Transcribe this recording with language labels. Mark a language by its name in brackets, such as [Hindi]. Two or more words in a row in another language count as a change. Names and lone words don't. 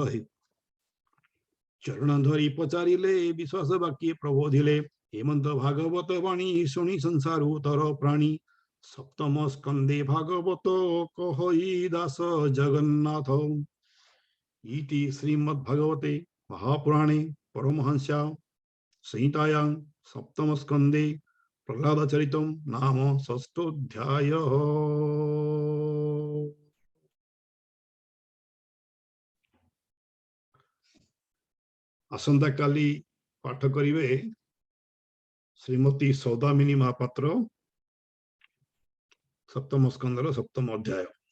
[Odia] ଧରି ପଚାରିଲେ ବିଶ୍ୱାସ ବାକ୍ୟ ପ୍ରବୋଧିଲେ ହେମନ୍ତ ଭାଗବତ ବାଣୀ ଶୁଣି ସଂସାରୁ ତର ପ୍ରାଣୀ ସପ୍ତମ ସ୍କନ୍ଧେ ଭାଗବତ କହଇ ଦାସ ଜଗନ୍ନାଥ [Sanskrit] इति श्रीमद् भागवते महापुराणे परमहंस्या संहितायां सप्तम स्कंदे प्रह्लाद चरितम नाम षष्ठोऽध्याय। [Odia] ଆସନ୍ତା କାଲି ପାଠ କରିବେ ଶ୍ରୀମତୀ ସୌଦାମିନୀ ମହାପାତ୍ର ସପ୍ତମ ସ୍କନ୍ଧର ସପ୍ତମ ଅଧ୍ୟାୟ।